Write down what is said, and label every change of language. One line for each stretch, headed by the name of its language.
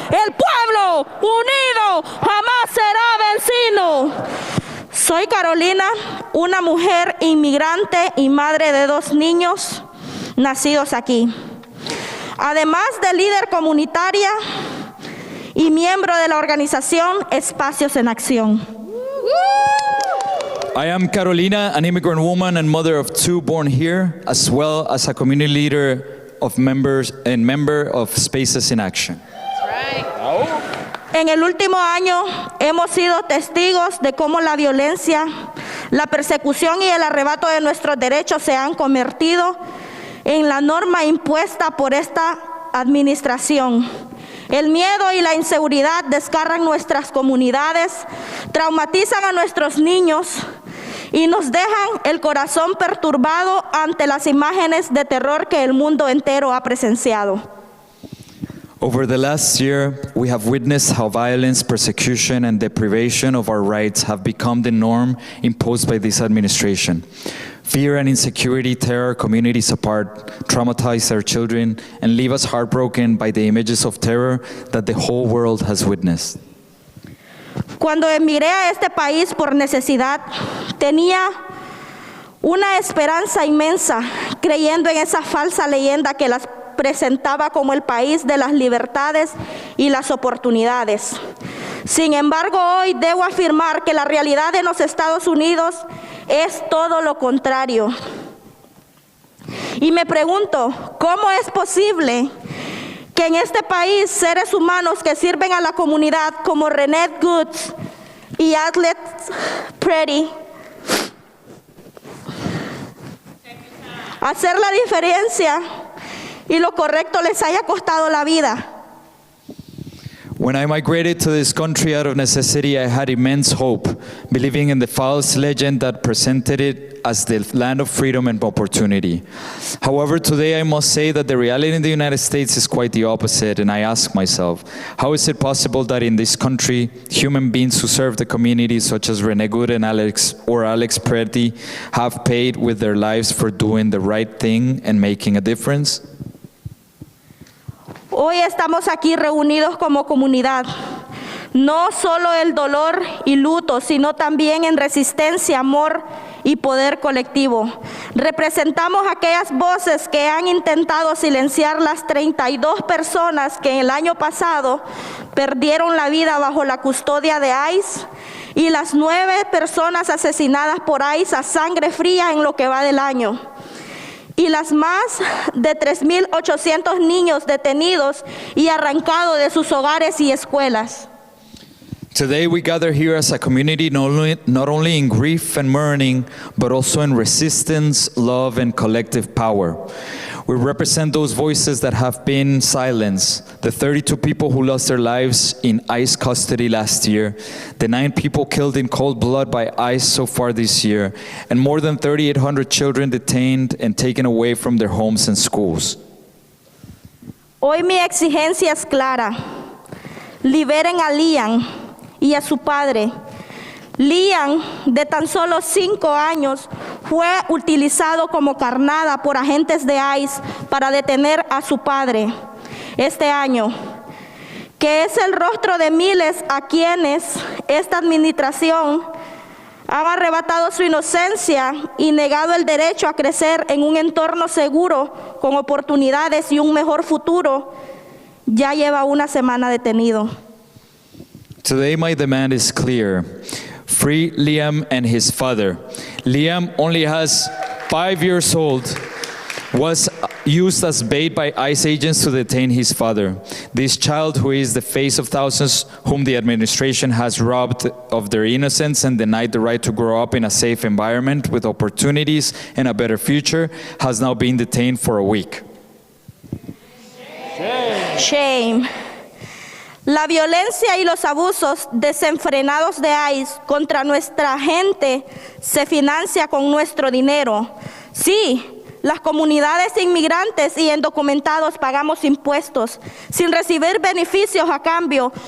Spanish: El pueblo unido jamás será vencido. Soy Carolina, una mujer inmigrante y madre de 2 niños nacidos aquí. Además de líder comunitaria y miembro de la organización Espacios en Acción.
English: I am Carolina, an immigrant woman and mother of 2 born here, as well as a community leader of members and member of Spaces in Action.
Spanish: En el último año hemos sido testigos de cómo la violencia, la persecución y el arrebato de nuestros derechos se han convertido en la norma impuesta por esta administración. El miedo y la inseguridad desgarran nuestras comunidades, traumatizan a nuestros niños y nos dejan el corazón perturbado ante las imágenes de terror que el mundo entero ha presenciado.
English: Over the last year, we have witnessed how violence, persecution, and deprivation of our rights have become the norm imposed by this administration. Fear and insecurity tear our communities apart, traumatize our children, and leave us heartbroken by the images of terror that the whole world has witnessed.
Spanish: Cuando emigré a este país por necesidad, tenía una esperanza inmensa, creyendo en esa falsa leyenda que las presentaba como el país de las libertades y las oportunidades. Sin embargo, hoy debo afirmar que la realidad en los Estados Unidos es todo lo contrario. Y me pregunto, ¿cómo es posible que en este país seres humanos que sirven a la comunidad como Renee Goods y Atlet Pretty hacer la diferencia y lo correcto les haya costado la vida?
English: When I migrated to this country out of necessity, I had immense hope, believing in the false legend that presented it as the land of freedom and opportunity. However, today I must say that the reality in the United States is quite the opposite, and I ask myself, how is it possible that in this country, human beings who serve the community, such as Renee Good and Alex Preti, have paid with their lives for doing the right thing and making a difference?
Spanish: Hoy estamos aquí reunidos como comunidad, no solo el dolor y luto, sino también en resistencia, amor y poder colectivo. Representamos aquellas voces que han intentado silenciar las 32 personas que el año pasado perdieron la vida bajo la custodia de ICE y las 9 personas asesinadas por ICE a sangre fría en lo que va del año. Y las más de 3,800 niños detenidos y arrancados de sus hogares y escuelas.
English: Today we gather here as a community not only in grief and mourning, but also in resistance, love, and collective power. We represent those voices that have been silenced, the 32 people who lost their lives in ICE custody last year, the 9 people killed in cold blood by ICE so far this year, and more than 3,800 children detained and taken away from their homes and schools.
Spanish: Hoy mi exigencia es clara. Liberen a Liam y a su padre. Liam, de tan solo 5 años, fue utilizado como carnada por agentes de ICE para detener a su padre este año, que es el rostro de miles a quienes esta administración ha arrebatado su inocencia y negado el derecho a crecer en un entorno seguro, con oportunidades y un mejor futuro. Ya lleva una semana detenido.
English: Today my demand is clear. Free Liam and his father. Liam only has 5 years old, was used as bait by ICE agents to detain his father. This child, who is the face of thousands whom the administration has robbed of their innocence and denied the right to grow up in a safe environment with opportunities and a better future, has now been detained for a week. Shame.
Spanish: La violencia y los abusos desenfrenados de ICE contra nuestra gente se financia con nuestro dinero. Sí, las comunidades inmigrantes y indocumentados pagamos impuestos sin recibir beneficios a cambio.